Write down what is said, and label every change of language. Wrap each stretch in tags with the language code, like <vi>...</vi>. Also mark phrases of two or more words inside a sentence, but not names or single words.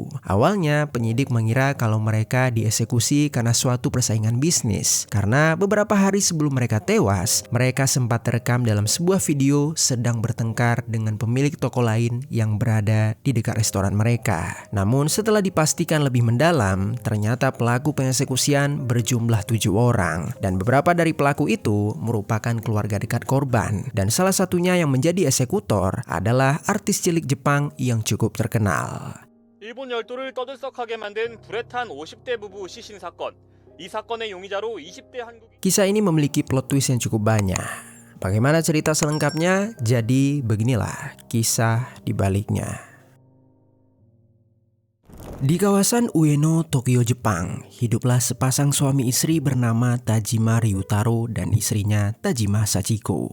<id>Awalnya penyidik mengira kalau mereka dieksekusi karena suatu persaingan bisnis, karena beberapa hari sebelum mereka tewas, mereka sempat terekam dalam sebuah video sedang bertengkar dengan pemilik toko lain yang berada di dekat restoran mereka. Namun setelah dipastikan lebih mendalam, ternyata pelaku pengeksekusian berjumlah 7 orang, dan beberapa dari pelaku itu merupakan keluarga dekat korban, dan salah satunya yang menjadi eksekutor adalah artis cilik Jepang yang cukup terkenal.</id> <ko>일본 열도를 떠들썩하게 만든 불에 탄 50대 부부 시신 사건. 이 사건의 용의자로 20대 한국인.</ko> <id>Kisah ini memiliki plot twist yang cukup banyak. Bagaimana cerita selengkapnya? Jadi beginilah kisah di baliknya. Di kawasan Ueno, Tokyo, Jepang, hiduplah sepasang suami istri bernama Tajima Ryutaro dan istrinya Tajima Sachiko.</id>